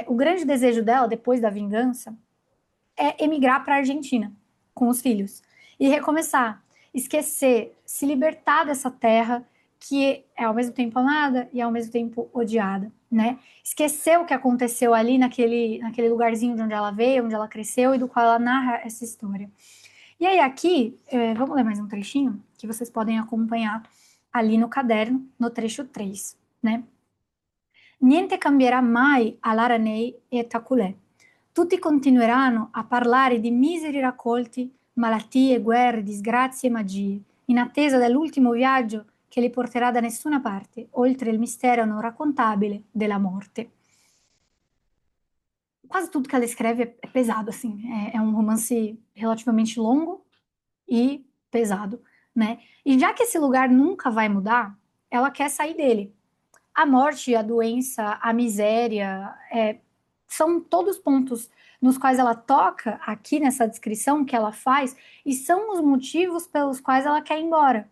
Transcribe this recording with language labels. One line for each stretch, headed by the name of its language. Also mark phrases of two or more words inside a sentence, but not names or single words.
Portuguese: O grande desejo dela, depois da vingança, é emigrar para a Argentina com os filhos e recomeçar, esquecer, se libertar dessa terra que é ao mesmo tempo amada e ao mesmo tempo odiada, né? Esquecer o que aconteceu ali naquele lugarzinho de onde ela veio, onde ela cresceu e do qual ela narra essa história. E aí aqui, vamos ler mais um trechinho que vocês podem acompanhar ali no caderno, no trecho 3, né?
Italian: Niente cambierà mai all'Aranei e Taculè. Tutti continueranno a parlare di miseri raccolti, malattie, guerre, disgrazie e magie, in attesa dell'ultimo viaggio che li porterà da nessuna parte, oltre il mistero non raccontabile della morte.
Portuguese: Quase tudo que ela escreve é pesado, assim. É um romance relativamente longo e pesado, né? E já que esse lugar nunca vai mudar, ela quer sair dele. A morte, a doença, a miséria, são todos pontos nos quais ela toca aqui nessa descrição que ela faz e são os motivos pelos quais ela quer ir embora.